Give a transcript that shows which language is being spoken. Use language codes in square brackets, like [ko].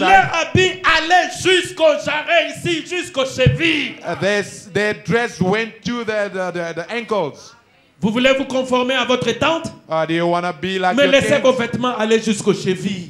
[fr] leur habit allait jusqu'aux jarrets ici, jusqu'aux chevilles. [en] their dress went to the ankles. [fr] Vous voulez vous conformer à votre tante? [en] Do you want to be like [fr] Mais [en] your [fr] laissez vos [en] king? [fr] vêtements aller jusqu'aux chevilles.